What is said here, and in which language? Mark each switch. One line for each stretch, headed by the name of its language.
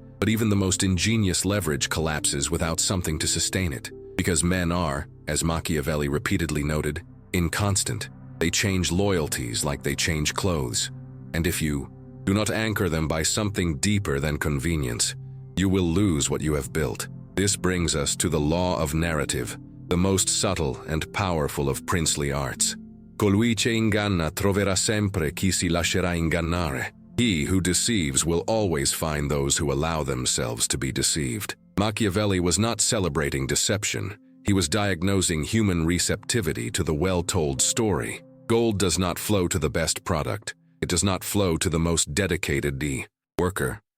English: But even the most ingenious leverage collapses without something to sustain it, because men are, as Machiavelli repeatedly noted, inconstant. They change loyalties like they change clothes. And if you do not anchor them by something deeper than convenience, you will lose what you have built. This brings us to the law of narrative, the most subtle and powerful of princely arts.
Italian: Colui che inganna troverà sempre chi si lascerà ingannare.
English: He who deceives will always find those who allow themselves to be deceived. Machiavelli was not celebrating deception. He was diagnosing human receptivity to the well-told story. Gold does not flow to the best product. It does not flow to the most dedicated worker.